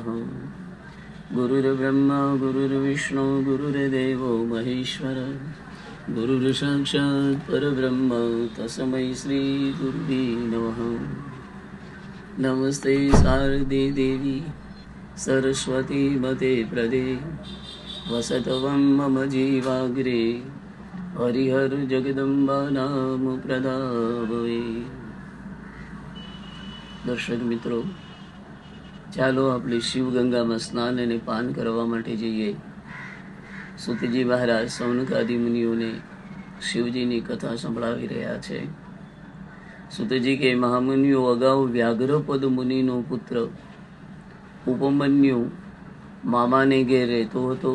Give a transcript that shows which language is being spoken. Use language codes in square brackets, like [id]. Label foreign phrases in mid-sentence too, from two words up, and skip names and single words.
[sa] गुरुर्ब्रह्मा गुरुर्विष्णु गुरुर्देवो महेश्वर गुरुर्साक्षात् परब्रह्म तस्मै श्री गुरुवे नमः। नमस्ते शारदे देवी सरस्वती मते प्रदे वसतवं मम जीवाग्रे हरिहर जगदम्बा नाम प्रदाभवे। [gu] દર્શક મિત્રો, ચાલો આપણે શિવગંગામાં સ્નાન અને પાન કરવા માટે જઈએ। સુતજી મહારાજ સૌનકાદિ મુનિઓને શિવજીની કથા સંભળાવી રહ્યા છે। સુતજી કે મહામુનિઓ, અગાઉ વ્યાઘ્રપદ મુનિનો પુત્ર ઉપમન્યુ મામાને ઘેર રહેતો હતો।